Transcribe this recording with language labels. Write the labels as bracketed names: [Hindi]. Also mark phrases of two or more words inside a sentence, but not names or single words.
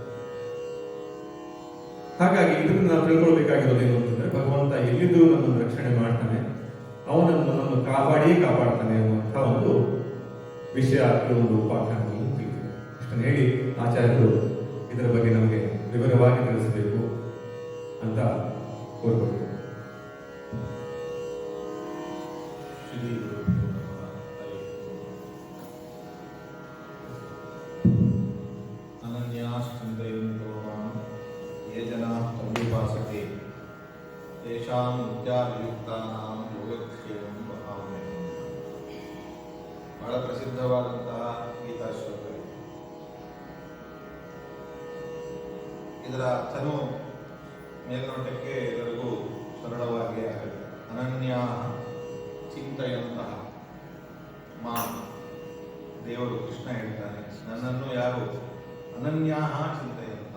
[Kannada] ಹಾಗಾಗಿ ಇದನ್ನು ನಾವು ತಿಳ್ಕೊಳ್ಬೇಕಾಗಿರೋದು ಏನು ಅಂತಂದ್ರೆ, ಭಗವಂತ ಎಲ್ಲಿದ್ದು ನನ್ನನ್ನು ರಕ್ಷಣೆ ಮಾಡ್ತಾನೆ, ಅವನನ್ನು ನನ್ನನ್ನು ಕಾಪಾಡ್ತಾನೆ ಅನ್ನುವಂಥ ಒಂದು ವಿಷಯ ಈ ಒಂದು ಉಪಾಖ್ಯಾನದಲ್ಲಿ ತಿಳಿದಿದೆ. ಇಷ್ಟನ್ನು ಹೇಳಿ ಆಚಾರ್ಯರು ಇದರ ಬಗ್ಗೆ ನಮಗೆ ವಿವರವಾಗಿ ತಿಳಿಸಬೇಕು ಅಂತ ಕೋರ್ಕೊಳ್ತೇವೆ. [Sanskrit] ये जनाः पर्युपासते तेषां विद्यावियुक्तानां योगक्षेमं वहाम्यहम्. [Kannada] ಬಹಳ ಬಹಳ ಪ್ರಸಿದ್ಧವಾದಂತಹ ಗೀತಾ ಶ್ಲೋಕ. ಇದರ ಅರ್ಥನೂ ಮೇಲ್ನೋಟಕ್ಕೆ ಎಲ್ಲರಿಗೂ ಸರಳವಾಗಿ ಆಗುತ್ತೆ. ಅನನ್ಯ ಚಿಂತೆಯಂತಹ ಮಾಂ, ದೇವರು ಕೃಷ್ಣ ಹೇಳ್ತಾನೆ, ನನ್ನನ್ನು ಯಾರು ಅನನ್ಯ ಚಿಂತೆಯಂತ.